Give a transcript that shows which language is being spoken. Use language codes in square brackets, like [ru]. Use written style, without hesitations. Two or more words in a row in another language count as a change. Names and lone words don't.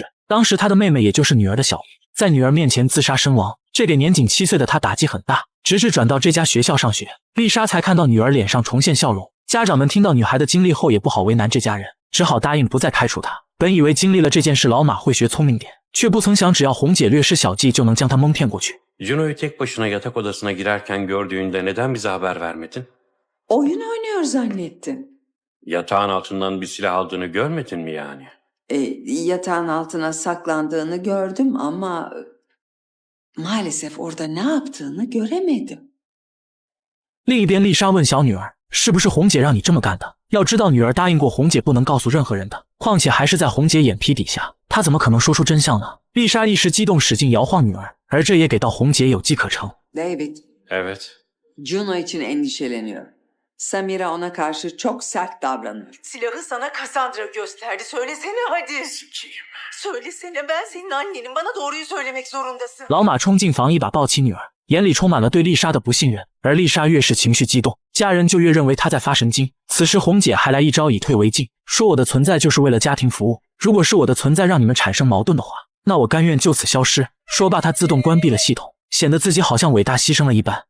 [zh] 当时她的妹妹也就是女儿的小姨，在女儿面前自杀身亡，这给年仅7岁的她打击很大。直至转到这家学校上学，丽莎才看到女儿脸上重现笑容。家长们听到女孩的经历后也不好为难这家人，只好答应不再开除她。本以为经历了这件事老马会学聪明点，却不曾想只要红姐略施小计就能将她蒙骗过去。 [tr] Juno'yu tek başına yatak odasına girerken gördüğünde neden bize haber vermedin? Oyun oynuyor zannettim. Yatağın altından bir silah aldığını görmedin mi yani? Yatağın altına saklandığını gördüm ama maalesef orada ne yaptığını göremedim. [zh] 另一边，丽莎问小女儿：“是不是红姐让你这么干的？” 要知道，女儿答应过红姐不能告诉任何人的，况且还是在红姐眼皮底下，她怎么可能说出真相呢？丽莎一时激动，使劲摇晃女儿，而这也给到红姐有机可乘。 [tr] David, Evet. Juno için endişeleniyorum. Samira ona karşı çok sert davranıyor. Silahı sana Cassandra gösterdi. Söylesene hadi. Söylesene, ben senin annenim. Bana doğruyu söylemek zorundasın. [zh] 老马冲进房，一把抱起女儿，眼里充满了对丽莎的不信任。而丽莎越是情绪激动，家人就越认为她在发神经。此时红姐还来一招以退为进，说我的存在就是为了家庭服务，如果是我的存在让你们产生矛盾的话，那我甘愿就此消失。说罢，她自动关闭了系统，显得自己好像伟大牺牲了一般。